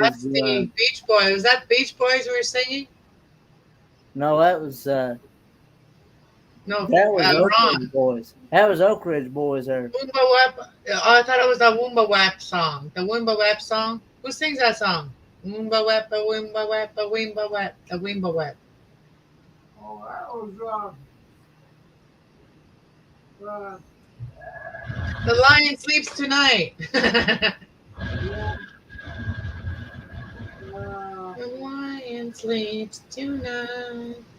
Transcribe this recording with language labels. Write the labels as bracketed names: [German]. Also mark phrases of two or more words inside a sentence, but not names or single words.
[English] That's the Beach Boys. Was that Beach Boys we were singing? No, that was. No, that was Oak Ron. Ridge Boys. That was Oak Ridge Boys there. Woomba Wap. I thought it was the Woomba Wap song. The Woomba Wap song. Who sings that song? Woomba Wap, a Woomba Wap, a Woomba Wap, a Woomba Wap. Oh, that was. The Lion Sleeps Tonight. The lion sleeps tonight.